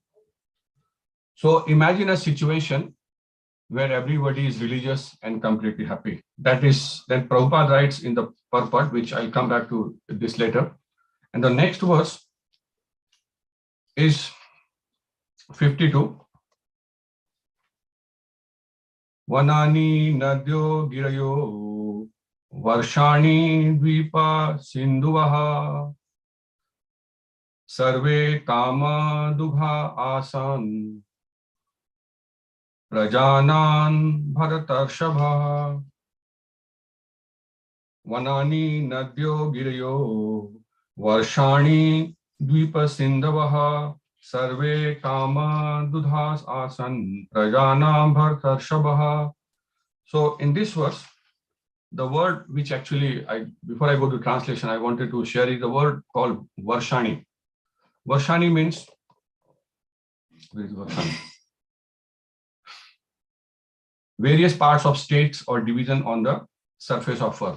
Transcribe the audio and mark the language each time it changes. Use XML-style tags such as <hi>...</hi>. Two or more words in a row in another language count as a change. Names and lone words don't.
<en>So imagine a situation where everybody is religious and completely happy. That is, then Prabhupada writes in the purport, which I'll come back to this later. And the next verse is 52.</en> <sa>Vanani nadyo girayo varshani dvipa sindhuvaha sarve kama dugha asan prajanan bharatarshabha. Vanani nadyo girayo varshani dvipa sindhuvaha sarve kama dudhas asan prajanam bharatarshabha.</sa> <en>So in this verse, the word which actually, before I go to translation, I wanted to share is the word called Varshani. Varshani means, where is Varshani? Various parts of states or division on the surface of earth.</en>